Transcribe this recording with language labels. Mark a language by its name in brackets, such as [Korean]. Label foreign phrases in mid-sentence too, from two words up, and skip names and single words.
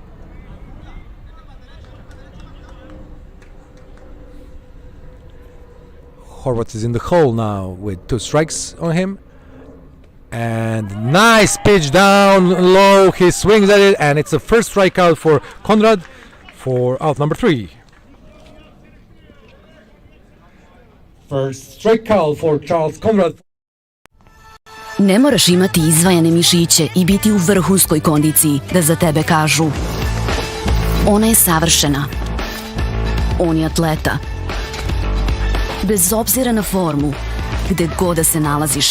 [English] Horvat is in the hole now with 2 strikes on him. And nice pitch down low. He swings at it, and it's a first strikeout for Conrad for out number 3. First strikeout for Charles Conrad. [Serbian] Ne moraš imati izvajane mišiće i biti u vrhunskoj kondiciji da za tebe kažu ona je savršena. On je atleta. Bez obzira na formu, gde god da se nalaziš.